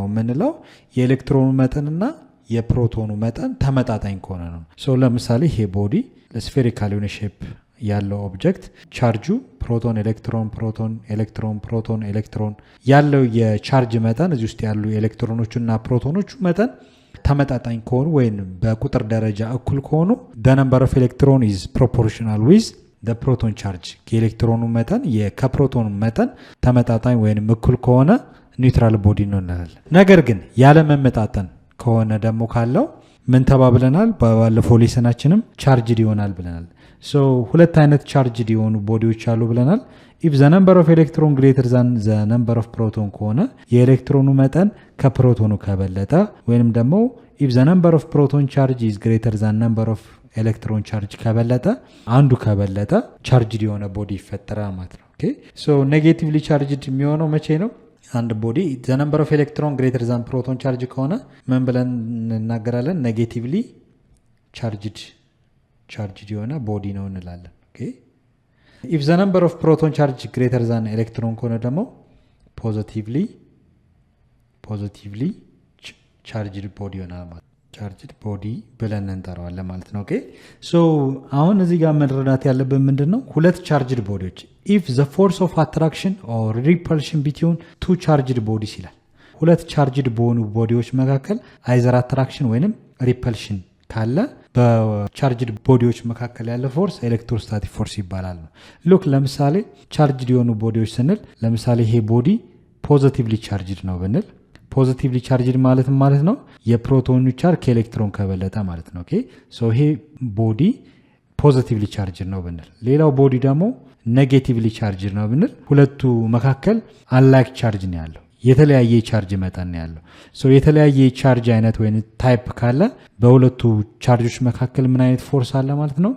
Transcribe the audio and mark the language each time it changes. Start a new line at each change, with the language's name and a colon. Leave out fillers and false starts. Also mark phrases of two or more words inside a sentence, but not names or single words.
Amharic: የምንለው የኤሌክትሮኑ መጠንና የፕሮቶኑ መጠን ተመጣጣኝ ከሆነ ነው። ለምሳሌ ይሄ
English: body spherical
Amharic: የሆነ ሼፕ ያለው ኦብጀክት ቻርጁ
English: proton electron proton electron proton electron
Amharic: ያለው የቻርጅ መጠን እዚህ ውስጥ ያሉ ኤሌክትሮኖቹ እና ፕሮቶኖቹ መጠን ተመጣጣኝ ከሆኑ ወይም በቁጥር ደረጃ እኩል ከሆኑ
English: the number of electron is proportional with the proton charge
Amharic: የኤሌክትሮኑ መጠን ከፕሮቶኑ መጠን ተመጣጣኝ ወይም እኩል ከሆነ
English: neutral body
Amharic: ነው እንላለን። ነገር ግን ያለ መመጣጠን ከሆነ ደግሞ ካለው ምን ተባብለናል? ባለፈው ሌሰናችንም ቻርጅድ ይሆናል ብለናል። ሁለት አይነት ቻርጅድ የሆኑ ቦዲዎች አሉ ብለናል።
English: if the number of electron greater than the number of proton
Amharic: ከሆነ የኤሌክትሮኑ መጠን ከፕሮቶኑ ከበለጠ ወይንም ደግሞ
English: if the number of proton charge is greater than number of electron charge
Amharic: ከበለጠ አንዱ ከበለጠ ቻርጅድ የሆነ ቦዲ ይፈጠራል ማለት ነው።
English: OK negatively charged
Amharic: የሚሆነው መቼ ነው? አንድ ቦዲ
English: the number of electron greater than proton charge
Amharic: ከሆነ ምን ብለን እናገራለን?
English: negatively charged
Amharic: የሆነ ቦዲ ነው እንላለን። ኦኬ
English: if the number of proton charge greater than electron
Amharic: ከሆነ ደግሞ
English: positively charged body
Amharic: ይሆናል ማለት
English: charged body
Amharic: ብለን እንጠራዋለን ማለት ነው። ኦኬ አሁን እዚህ ጋር መረዳት ያለብን ምንድነው? ሁለት
English: charged bodies if the force of attraction or repulsion between two charged bodies
Amharic: ይላል። ሁለት charged በሆኑ ቦዲዎች መካከል
English: either attraction
Amharic: ወይንም repulsion ካለ በቻርጅድ ቦዲዎች መካከል ያለ ፎርስ
English: electrostatic force
Amharic: ይባላል። ሉክ ለምሳሌ ቻርጅድ የሆኑ ቦዲዎች ስንል ለምሳሌ ይሄ ቦዲ
English: positively charged
Amharic: ነው ብንል
English: positively charged
Amharic: ማለት ነው የፕሮቶኑ ቻርጅ ከኤሌክትሮን ከበለጠ ማለት ነው። ኦኬ ይሄ ቦዲ
English: positively charged
Amharic: ነው ብንል፣ ሌላው ቦዲ ደግሞ
English: negatively charged
Amharic: ነው ብንል ሁለቱ መካከል
English: unlike charge
Amharic: ነው ያለው፣ የተለያየ ቻርጅ መጠን ነው ያለው። የተለያየ ቻርጅ አይነት ወይም ታይፕ ካለ በሁለቱ ቻርጆች መካከል ምን አይነት ፎርስ አለ ማለት ነው?